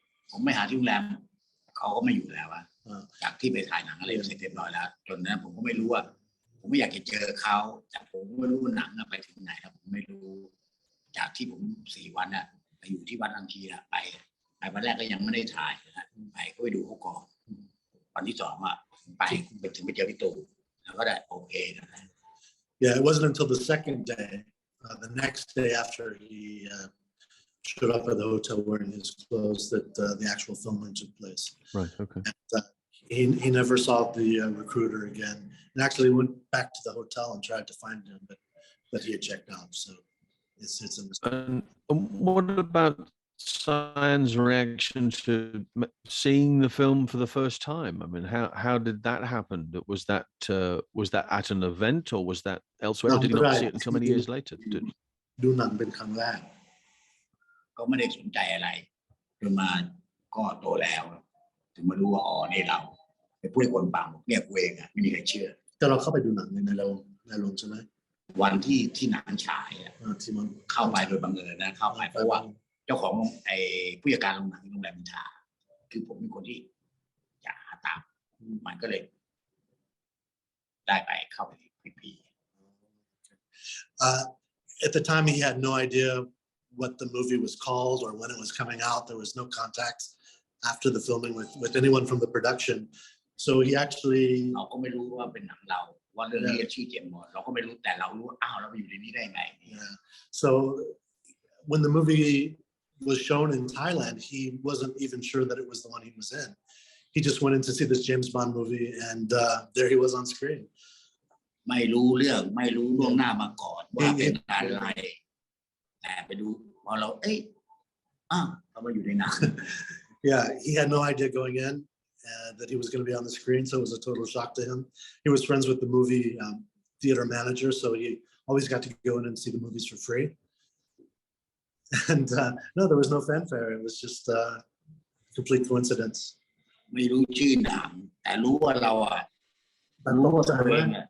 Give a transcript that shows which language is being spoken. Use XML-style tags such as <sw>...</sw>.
<th>ผมไม่หาที่โรงแรมเขาก็ไม่อยู่แล้วอะจากที่ไปถ่ายหนังอะไรเสร็จเรียบร้อยแล้วจนนั้นผมก็ไม่รู้ว่าผมไม่อยากจะเจอเขาจากผมไม่รู้หนังไปถึงไหนแล้วผมไม่รู้จากที่ผม4 วันน่ะไปอยู่ที่วัดอังคีน่ะไปวันแรกก็ยังไม่ได้ถ่ายนะไปก็ไปดูเขาก่อนวันที่2อ่ะไปถึงไปเจอพี่ตู่แล้วก็ได้โอเคนะ</th> <en>Yeah, it wasn't until the second day, the next day after he showed up at the hotel wearing his clothes that the actual filming took place. Right. Okay. And, he never saw the recruiter again, and actually went back to the hotel and tried to find him, but he had checked out. So it's a mistake. And what about Sayun's reaction to seeing the film for the first time? I mean, how did that happen? Was that at an event or was that elsewhere? Or did he not see it until many years later?</en> <th>ดูหนังเป็นครั้งแรก ก็ไม่ได้สนใจอะไรจนมาก็โตแล้วถึงมารู้ว่าอ๋อนี่เราไปพูดให้คนฟังเนี่ยกูเองอ่ะไม่มีใครเชื่อ แต่เราเข้าไปดูหนังในโรงใช่ไหม วันที่หนังฉายอ่ะที่มันเข้าไปโดยบังเอิญนะเข้าไปเพราะว่าเจ้าของผู้จัดการโรงหนังโรงแรมมินทราคือผมเป็นคนที่อยากหาตามมันก็เลยได้ไปเข้าไปพี</th> <en>At the time, he had no idea what the movie was called or when it was coming out. There was no contact. after the filming with anyone from the production. So he actually</en> <th>เราก็ไม่รู้ว่าเป็นหนังเราว่าเรื่องนี้ชื่อเจมส์บอนด์เราก็ไม่รู้แต่เรารู้ว่าอ้าวเราไปอยู่ในนี้ได้ไง</th> <en>yeah. So when the movie was shown in Thailand, he wasn't even sure that it was the one he was in. He just went in to see this James Bond movie, and there he was on screen.</en> <th>ไม่รู้เรื่องไม่รู้ล่วงหน้ามาก่อนว่าเป็นอะไรแต่ไปดูพอเราเรามาอยู่ในหนัง</th> <en>Yeah, he had no idea going in that he was going to be on the screen, so it was a total shock to him. He was friends with the movie theater manager, so he always got to go in and see the movies for free. And no, there was no fanfare. It was just complete coincidence.</en> <th>ไม่รู้ชื่อหนังแต่รู้ว่าเรารู้ว่าตัวเอง</th>